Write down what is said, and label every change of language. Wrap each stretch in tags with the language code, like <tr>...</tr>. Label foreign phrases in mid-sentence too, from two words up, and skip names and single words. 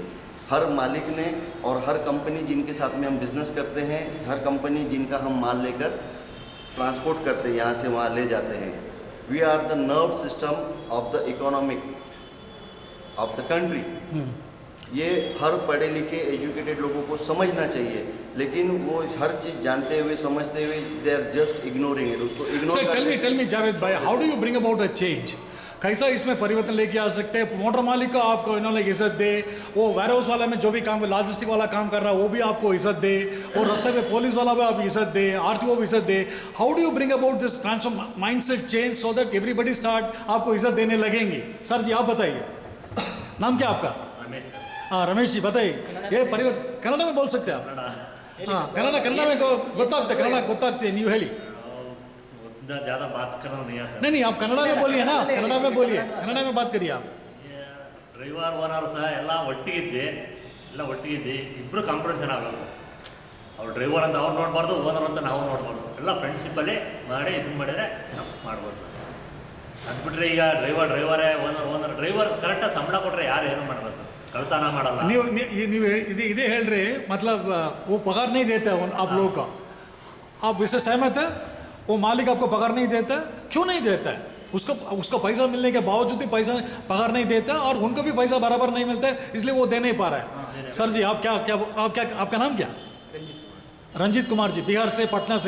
<hi>हर मालिक ने और हर कंपनी जिनके साथ में हम बिज़नेस करते हैं, हर कंपनी जिनका हम माल लेकर ट्रांसपोर्ट करते हैं, यहाँ से वहाँ ले जाते हैं,</hi> <en>we are the nerve system of the economic of the country.</en> <hi>ये हर पढ़े लिखे एजुकेटेड लोगों को समझना चाहिए, लेकिन वो हर चीज़ जानते हुए समझते हुए</hi> <en>they are just ignoring it,</en> <hi>उसको इग्नोर।</hi> <en>tell me जावेद भाई, how do you bring about a change?</en> <hi>कैसा इसमें परिवर्तन लेके आ सकते हैं? मोटर मालिक को आपको इन्होंने इज्जत दे, वो वेयर हाउस वाला में जो भी काम लॉजिस्टिक वाला काम कर रहा है वो भी आपको इज्जत दे, और रास्ते में पुलिस वाला भी आप इज्जत दे, आरटीओ भी इज्जत दे।</hi> <en>how do you bring about this transform mindset change so that everybody start</en> <hi>आपको इज्जत देने लगेंगे? सर जी आप बताइए, नाम क्या आपका? रमेश सर। हाँ रमेश जी बताइए, ये परिवर्तन कन्नड़ में बोल सकते हैं आप? हाँ कन्नड़ में</hi> <kn>ಗೊತ್ತಾಗ್ತದೆ, ಕನ್ನಡ ಗೊತ್ತಾಗ್ತದೆ, ನೀವು ಹೇಳಿ।</kn> <hi>उतना ज़्यादा बात करना नहीं आता। नहीं आप कन्नड़ा में बोलिए ना, कन्नड़ा में बोलिए, कन्नड़ा में बात करिए आप।</hi> <kn>ये</kn> <en>driver owner</en> <kn>ಸಹ ಎಲ್ಲ ಒಟ್ಟಿಗಿದ್ದೆ, ಇಬ್ಬರು ಕಾಂಪಿಟೇಷನ್ ಆಗಬೇಕು. ಅವ್ರು ಡ್ರೈವರ್ ಅಂತ ಅವ್ರು ನೋಡಬಾರ್ದು, ಓನರ್ ಅಂತ ನಾವು ನೋಡಬಾರ್ದು, ಎಲ್ಲ ಫ್ರೆಂಡ್ಶಿಪ್ಪಲ್ಲೇ ಮಾಡಿ ಇದು ಮಾಡಿದರೆ ಮಾಡ್ಬೋದು ಸರ್. ಅದು ಬಿಟ್ಟರೆ ಈಗ ಡ್ರೈವರೇ</kn> <en>owner driver</en> <kn>ಕರೆಕ್ಟಾಗಿ ಸಂಬಳ ಕೊಟ್ಟರೆ ಯಾರು ಏನು ಮಾಡಲ್ಲ ಸರ್, ಕಳ್ತನ ಮಾಡಲ್ಲ. ನೀವು ಇದೇ ಹೇಳ್ರಿ,</kn> <hi>मतलब वो पगार नहीं देता है आप लोगों का, आप इससे सहमत है? वो मालिक आपको पगार नहीं देता है, क्यों नहीं देता है? उसको पैसा मिलने के बावजूद भी पैसा पगार नहीं देता, और उनको भी पैसा बराबर नहीं मिलता है, इसलिए वो दे नहीं पा रहा है। सर जी आप क्या आपका नाम क्या? रंजीत कुमार जी, बिहार से, पटना से।</hi>